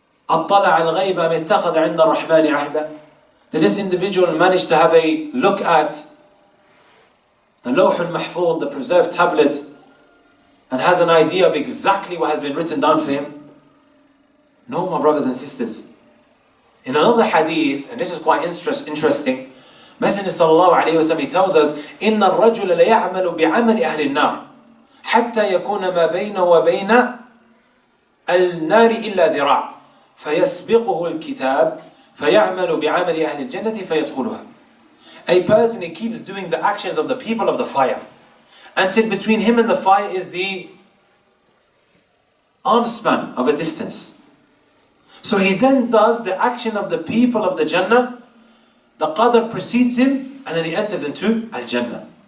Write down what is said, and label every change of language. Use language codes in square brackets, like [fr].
[ar] أَطَّلَعَ الْغَيْبَ مَا اتَّخَذَ عِنْدَ الرَّحْمَنِ عَهْدًا. [en] Did this individual manage to have a look at the Lawh al-Mahfuz, the preserved tablet, and has an idea of exactly what has been written down for him? No, my brothers and sisters. In another hadith, and this is quite interesting, Messenger sallallahu alayhi wa sallam, he tells us, [ar] إِنَّ الرَّجُلَ لَيَعْمَلُ بِعَمَلِ أَهْلِ النَّارِ حَتَّى يَكُونَ مَا بَيْنَهُ وَبَيْنَ النَّارِ إِلَّا ذِرَاعٌ فَيَسْبِقُهُ الْكِتَابِ فَيَعْمَلُ بِعَمَلِ أَهْلِ الْجَنَّةِ فَيَدْخُلُهَا. [en] A person, he keeps doing the actions of the people of the fire until between him and the fire is the arm span of a distance. So he then does the action of the people of the Jannah, the Qadr precedes him, and then he enters into Al-Jannah.